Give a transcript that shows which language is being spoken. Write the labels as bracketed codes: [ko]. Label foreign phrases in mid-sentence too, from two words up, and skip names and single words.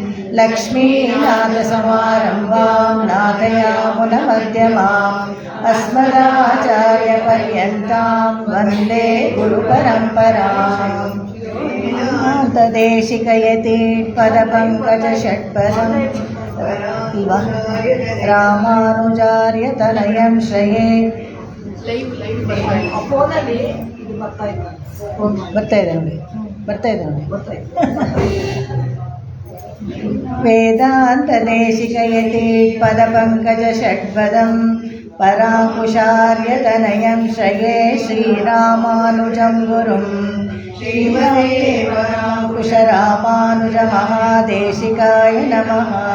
[sa] लक्ष्मीनाथसमारम्भां नाथयामुनमध्यमाम् अस्मदाचार्यपर्यन्तां वन्दे गुरुपरम्पराम्। तदेशिकयति पदपङ्कजषट्पदं रामानुजार्यतनयं श्रये। [kn] ಬರ್ತಾ ಇದೆ ನೋಡಿ. [sa] ವೇದಾಂತದೇಶಿಕಯತಿ ಪದಪಂಕಜಷಟ್ಪದಂ ಪರಾಂಕುಶಾರ್ಯತನಯಂ ಶ್ರಯೇ ಶ್ರೀರಾಮಾನುಜಂ ಗುರುಂ ಶ್ರೀಮದೇವರಾಂಕುಶರಾಮಾನುಜಮಹಾದೇಶಿಕಾಯ ನಮಃ।